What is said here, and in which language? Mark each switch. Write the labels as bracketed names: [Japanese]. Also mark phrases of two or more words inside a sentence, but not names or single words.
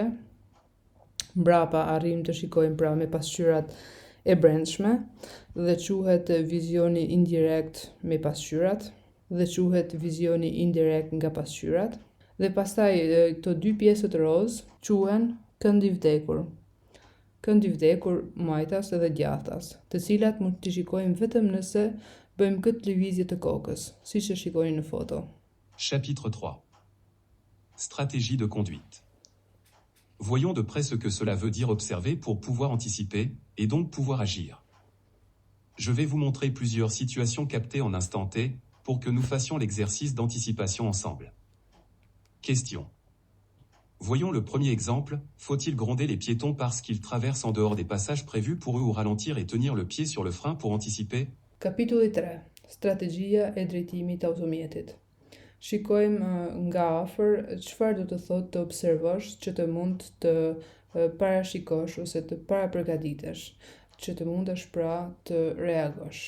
[Albanian] Mbrapa arrim të shikojmë pra me pasqyrat e brendshme dhe quhet vizioni indirekt me pasqyrat dhe quhet vizioni indirekt nga pasqyrat. Dhe pastaj këto dy pjesët roz quhen këndi vdekur. Këndi vdekur majtas edhe djathtas, të cilat mund t'i shikojmë vetëm nëse bëjmë këtë lëvizje të kokës, siç e shikoni në foto. [French] Chapitre 3. Stratégie de conduite. Voyons de près ce que cela veut dire observer pour pouvoir anticiper, et donc pouvoir agir. Je vais vous montrer plusieurs situations captées en instant T, pour que nous fassions l'exercice d'anticipation ensemble. Question. Voyons le premier exemple, faut-il gronder les piétons parce qu'ils traversent en dehors des passages prévus pour eux ou ralentir et tenir le pied sur le frein pour anticiper? [Albanian] Kapitulli 3. Strategjia e drejtimit të automjetit. Shikojmë nga afër çfarë do të thotë të observosh që të mund të parashikosh ose të parapërgatitesh, që të mundesh pra të reagosh.